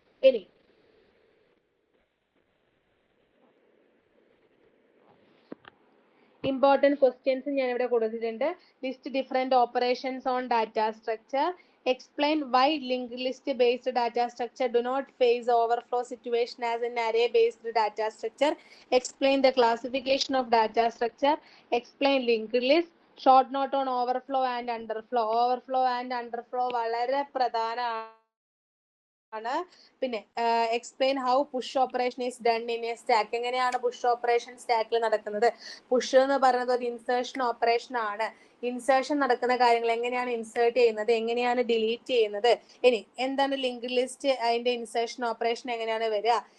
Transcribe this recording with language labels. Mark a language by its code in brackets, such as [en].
[ml] ഇനി important questions ഞാൻ ഇവിടെ കൊടുത്തിട്ടുണ്ട്. [en] List different operations on data structure. Explain why linked list based data structure do not face overflow situation as in array based data structure. Explain the classification of data structure. Explain linked list. Short note on overflow and underflow. Overflow and underflow [ml] വളരെ പ്രധാനമാണ്. പിന്നെ [en] Explain how push operation is done in a stack. [ml] എങ്ങനെയാണ് push operation സ്റ്റാക്കിൽ നടക്കുന്നത്? Push എന്ന് പറയുന്നത് ഒരു insertion operation ആണ്. ഇൻസേർഷൻ നടക്കുന്ന കാര്യങ്ങൾ എങ്ങനെയാണ് ഇൻസേർട്ട് ചെയ്യുന്നത്, എങ്ങനെയാണ് ഡിലീറ്റ് ചെയ്യുന്നത്. ഇനി എന്താണ് ലിങ്ക്ഡ് ലിസ്റ്റ്, അതിന്റെ ഇൻസേർഷൻ ഓപ്പറേഷൻ എങ്ങനെയാണ് വരിക.